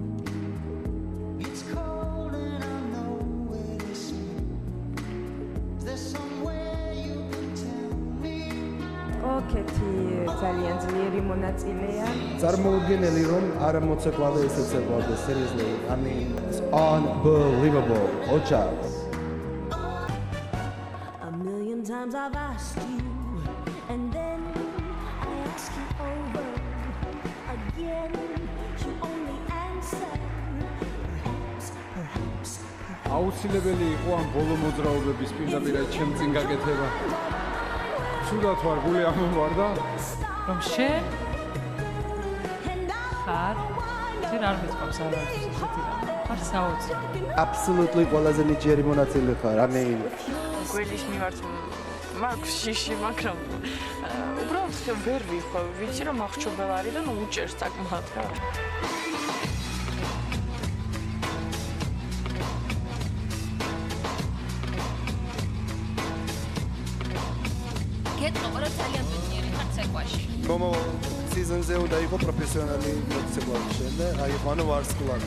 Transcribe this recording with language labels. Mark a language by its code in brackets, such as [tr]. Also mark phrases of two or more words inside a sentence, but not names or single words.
[ka] კეთი ძალიან ძლიერი მონაწილეა. წარმოუდგენელი რომ არ მოცეკვავე ესე ცეკვავდა, [en] seriously. I mean, it's unbelievable. [ka] ოჩა. [en] A million times I've asked you and then I ask you over again. You only answer perhaps. [ka] აუცილებელი იყო ამ ბოლო მოძრაობების პირდაპირ ჩემ წინ გაკეთება. სულად ვარ გული ამოვარდა რომ შენ ხარ ჯერ არ მეწყობს არავის ესეთი რამე ხარ საოცრი Absolutely ყველაზე ნიჭიერი მონაწილე ხარ. [en] I mean, [ka] გველის მიმართ მაქვს შიში, მაგრამ უბრალოდ ვერ ვიხო, ვიცი რომ აღჭურველი არის და ნუ უჭერს საკმაოდ რა. მომავალ სეზონზე უნდა იყო პროფესიონალი მოცეკვავი და აიყვანო ვარსკვლავი.